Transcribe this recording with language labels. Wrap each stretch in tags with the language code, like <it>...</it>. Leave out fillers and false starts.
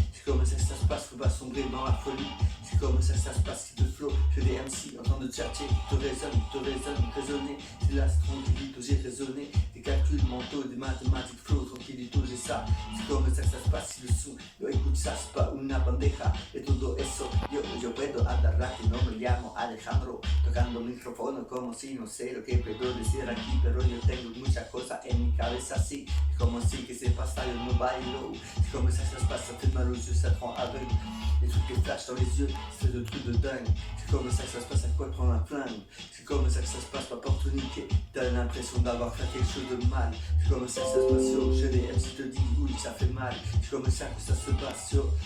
<fr>C'est comme ça que ça se passe, faut pas sombrer dans la folie. C'est comme ça que ça se passe, qui te flow. Je fais des MC en train de tchatcher, te raisonne, raisonner. C'est là, c'est tranquillito, j'ai raisonné. Des calculs mentaux, des mathématiques flow, tranquillito, j'ai ça. C'est comme ça que ça se passe, si le son. Yo, écoute ça, c'est pas</fr> <es>una bandeja. Et todo eso, yo puedo agarrar que no me llamo Alejandro. Tocando micrófono como si no sé lo que puedo decir aquí. Pero yo tengo muchas cosas en mi cabeza, sí.</es> <fr>C'est comme si que c'est pas ça,</fr> <es>yo no bailo.</es> <fr>C'est comme ça que ça se passe, ça fait mal aux yeux, ça te rend aveugle. Les trucs qui flashent dans les yeux, c'est de trucs de dingue. C'est comme ça que ça se passe, à quoi prendre un flingue. C'est comme ça que ça se passe, pas pour te niquer. T'as l'impression d'avoir fait quelque chose de mal. C'est comme ça que ça se passe, yo. Je des MC te dis oui, ça fait mal. C'est comme ça que ça se passe, yo.</fr>